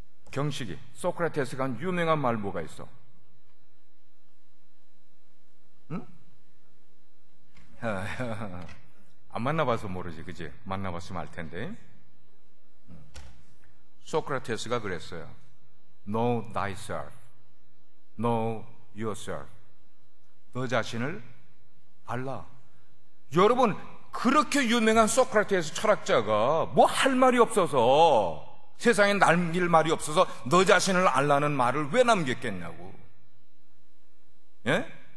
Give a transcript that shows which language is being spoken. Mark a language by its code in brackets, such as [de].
[ko] 경식이 소크라테스가 한 유명한 말 뭐가 있어? 응? 안 만나봐서 모르지, 그지? 만나봤으면 알 텐데. 소크라테스가 그랬어요. [en] Know thyself, know yourself. [ko] 너 자신을 알라. 여러분, 그렇게 유명한 소크라테스 철학자가 뭐 할 말이 없어서, 세상에 남길 말이 없어서 너 자신을 알라는 말을 왜 남겼겠냐고. 예?